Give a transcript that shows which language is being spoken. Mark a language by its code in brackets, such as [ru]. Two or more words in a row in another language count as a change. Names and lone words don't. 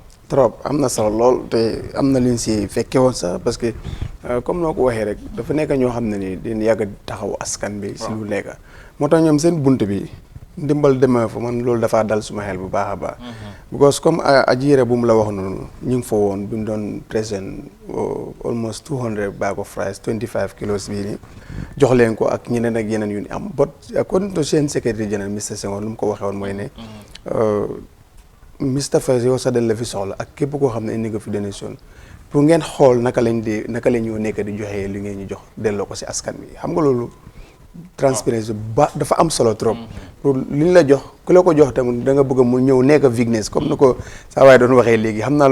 [wo] trop am na solo lool te am na liñ si fekke woon sax [fr] parce que comme [wo] noo ko waxee rek dafa nekk ñoo xam ne ni dañ yàgg taxaw askan bi si lu nekk moo tax ñoom seen bunt bi ndimbal demee fa man loolu dafa dal suma xel bu baax a baax. because comme Ajira bu mu la wax noonu ñu ngi fa woon bi mu doon [en] present almost 200 bag of rice 25 kilos [wo] bii nii jox leen ko ak ñeneen ak yeneen yu ñu am [en] but according to [wo] seen secretary general Mr Senghor lu mu ko waxee woon mooy ne Mr Faye yow sax dañ la fi soxla ak képp koo xam ne indi nga fi [fr] donation pour [wo] ngeen xool naka la ñoo nekk di joxee li ngeen ñu jox delloo ko si askan bi xam nga loolu transparence ba dafa am solo [fr] trop pour [wo] li ñu la jox ku la ko jox tamit da nga bëgg mu ñëw nekk witness comme ni ko saa waaye doon waxee léegi xam naa